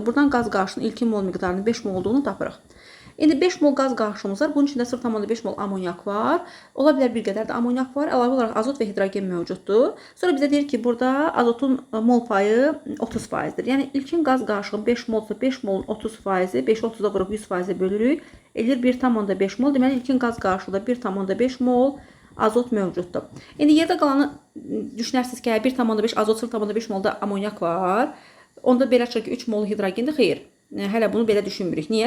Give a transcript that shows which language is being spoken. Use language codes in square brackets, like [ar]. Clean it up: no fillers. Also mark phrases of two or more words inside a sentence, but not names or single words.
[az] Buradan qaz qarışığının ilkin mol miqdarının 5 mol olduğunu tapırıq. İndi 5 mol qaz qarışığımız var. Bunun içində 0,5 mol amonyak var. Ola bilər bir qədər də amonyak var. Əlavə olaraq azot və hidrogen mövcuddur. Sonra bizə deyir ki, burada azotun mol payı 30%-dir. Yəni ilkin qaz qarışığı 5 molsa 5 molun 30%-i 5-i 30-a vurub 100%-ə bölürük. Edir 1,5 mol. Deməli ilkin qaz qarışığında 1,5 mol azot mövcuddur. İndi yerdə qalanı düşünərsiniz ki, 1,5 azot, 0,5 molda amonyak var. Onda belə çıxır ki, 3 mol hidrogendir. Xeyr. Hələ bunu belə düşünmürük. Niyə?